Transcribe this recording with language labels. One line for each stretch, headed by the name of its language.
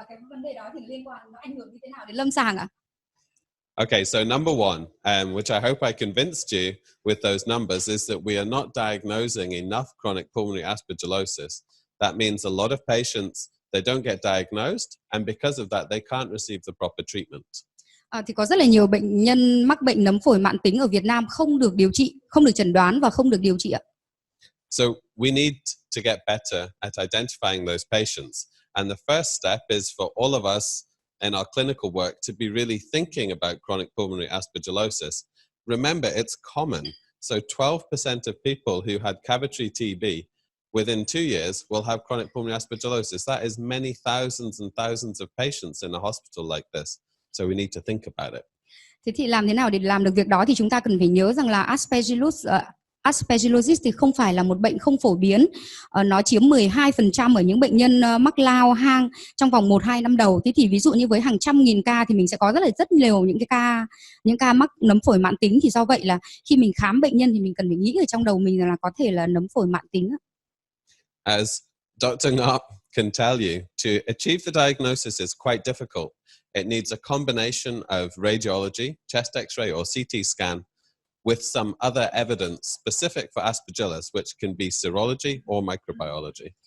Vietnamese: và cái vấn đề đó thì liên quan, nó ảnh hưởng như thế nào đến lâm sàng ạ?
English: Okay, so number one, which I hope I convinced you with those numbers, is that we are not diagnosing enough chronic pulmonary aspergillosis. That means a lot of patients, they don't get diagnosed, and because of that, they can't receive the proper treatment.
Vietnamese: Thì có rất là nhiều bệnh nhân mắc bệnh nấm phổi mãn tính ở Việt Nam không được điều trị, không được chẩn đoán và không được điều trị ạ.
English: So we need to get better at identifying those patients. And the first step is for all of us in our clinical work to be really thinking about chronic pulmonary aspergillosis. Remember, it's common. So 12% of people who had cavitary TB within 2 years will have chronic pulmonary aspergillosis. That is many thousands and thousands of patients in a hospital like this. So we need to think about it.
Vietnamese: Thế thì làm thế nào để làm được việc đó, thì chúng ta cần phải nhớ rằng là Aspergillosis thì không phải là một bệnh không phổ biến. Nó chiếm 12% ở những bệnh nhân mắc lao hang trong vòng 1-2 năm đầu. Thế thì ví dụ như với hàng trăm nghìn ca thì mình sẽ có rất nhiều những ca mắc nấm phổi mãn tính. Thì do vậy là khi mình khám bệnh nhân thì mình cần phải nghĩ ở trong đầu mình là có thể là nấm phổi mãn tính.
English: As Dr. Knop can tell you, to achieve the diagnosis is quite difficult. It needs a combination of radiology, chest X-ray or CT scan with some other evidence specific for Aspergillus, which can be serology or microbiology.